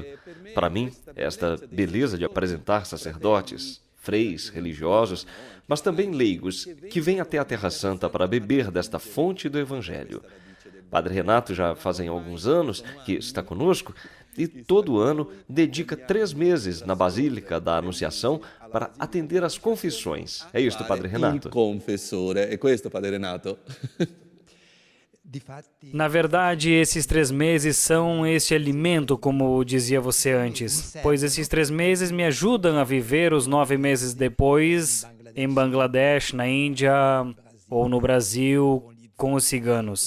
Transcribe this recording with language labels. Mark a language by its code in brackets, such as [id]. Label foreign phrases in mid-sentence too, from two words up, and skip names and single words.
[pt] Para mim, esta beleza de apresentar sacerdotes, freis, religiosos, mas também leigos, que vêm até a Terra Santa para beber desta fonte do Evangelho. Padre Renato já fazem alguns anos que está conosco e todo ano dedica 3 meses na Basílica da Anunciação para atender às confissões. É isto, Padre Renato? [it] Il confessore, è questo, Padre Renato? [pt] Na verdade, esses 3 meses são este alimento, como dizia você antes, pois esses 3 meses me ajudam a viver os 9 meses depois em Bangladesh, na Índia ou no Brasil com os ciganos.